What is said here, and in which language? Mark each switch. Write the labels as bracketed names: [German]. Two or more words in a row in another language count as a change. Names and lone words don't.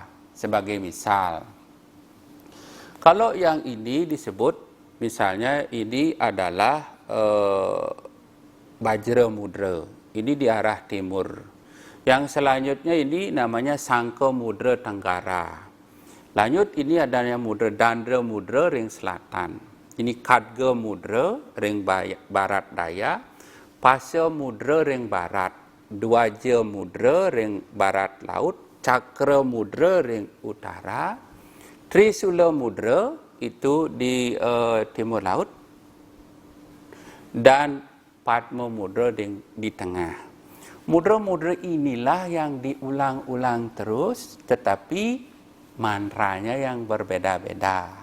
[Indonesian] Sebagai misal, kalau yang ini disebut, misalnya ini adalah Bajra Mudra, ini di arah timur. Yang selanjutnya ini namanya Sangka Mudra Tenggara. Lanjut ini adanya mudra Dandra Mudra ring selatan. Ini Khadga Mudra ring barat daya, Pasa Mudra ring barat, Dwaja Mudra ring barat laut, Cakra Mudra ring utara, Trisula Mudra itu di timur laut, dan Padma Mudra di tengah. Mudra-mudra inilah yang diulang-ulang terus, tetapi mantranya yang berbeda-beda.